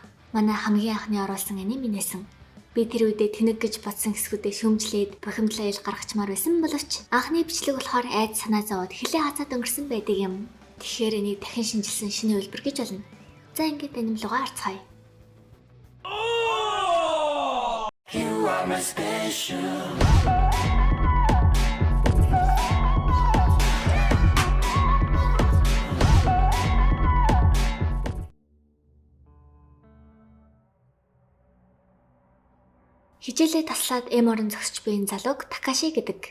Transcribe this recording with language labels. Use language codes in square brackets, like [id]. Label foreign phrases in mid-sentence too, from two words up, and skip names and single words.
[mn] Манай хамгийн анхны оруулсан аними нээсэн. Би тэр үедээ тэнэг гэж бодсон хэсгүүдээ шөмжлээд бухимдлаа ил гаргачмаар байсан боловч анхны бичлэг болохоор айд санаа зовоод хилээ хацаад өнгөрсөн байдаг юм. Тэгэхээр энийг дахин шинжилсэн шинэ үйлбэр гэж болно. За ингээд аним лугаа харцгаая. [en] You are my special. [mn] Хичээлээ таслаад орон зогсож буй энэ залууг Такаши гэдэг.